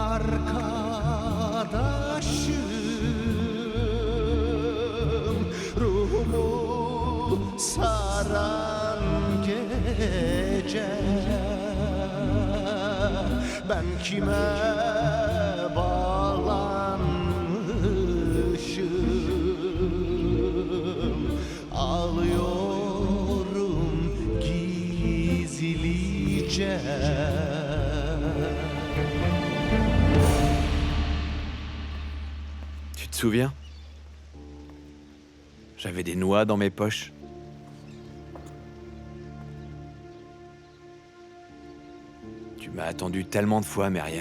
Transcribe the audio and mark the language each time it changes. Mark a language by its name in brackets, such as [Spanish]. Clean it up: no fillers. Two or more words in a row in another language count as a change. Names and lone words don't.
[Turkish] arkadaşım ruhumu saran gece ben kime bağlanmışım ağlıyorum gizlice. [French] Tu te souviens? J'avais des noix dans mes poches. Tu m'as attendu tellement de fois, Meriem.